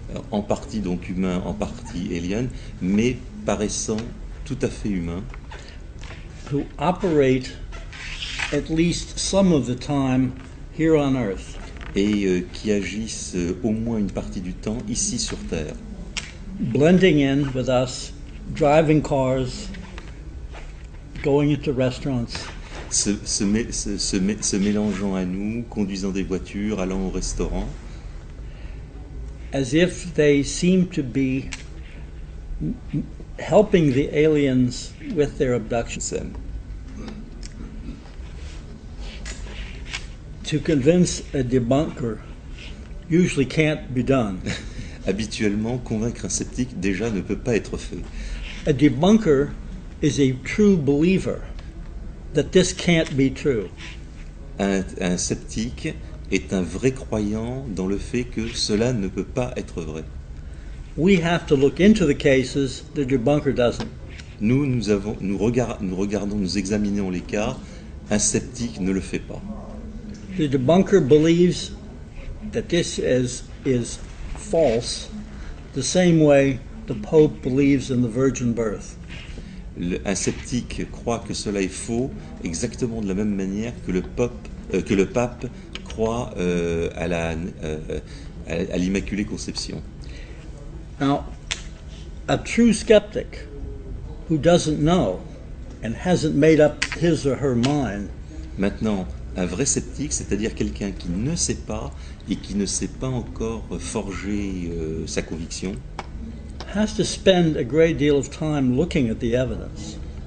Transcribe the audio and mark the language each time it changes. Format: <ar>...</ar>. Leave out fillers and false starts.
<fr>En partie donc humains, en partie aliens, mais paraissant tout à fait humains.</fr> <en>who operate at least some of the time here on Earth.</en> <fr>Et qui agissent au moins une partie du temps ici sur Terre,</fr> <en>Blending in with us, driving cars, going into restaurants,</en> <fr>se mélangeant à nous, conduisant des voitures, allant au restaurant,</fr> <en>as if they seem to be helping the aliens with their abduction. To convince a debunker usually can't be done.</en> <fr>Habituellement, convaincre un sceptique déjà ne peut pas être fait.</fr> <en>A debunker is a true believer that this can't be true.</en> <fr>Un sceptique est un vrai croyant dans le fait que cela ne peut pas être vrai.</fr> <en>We have to look into the cases, the debunker doesn't.</en> <fr>Nous regardons, nous examinons les cas, un sceptique ne le fait pas.</fr> <en>The debunker believes that this is false, the same way the Pope believes in the virgin birth.</en> <fr>Un sceptique croit que cela est faux, exactement de la même manière que le pape croit à l'Immaculée Conception.</fr> <en>Now, a true skeptic who doesn't know and hasn't made up his or her mind</en> <fr>Maintenant, un vrai sceptique, c'est-à-dire quelqu'un qui ne sait pas et qui ne sait pas encore forger sa conviction,</fr> <en>has to spend a great deal of time looking at the evidence.</en>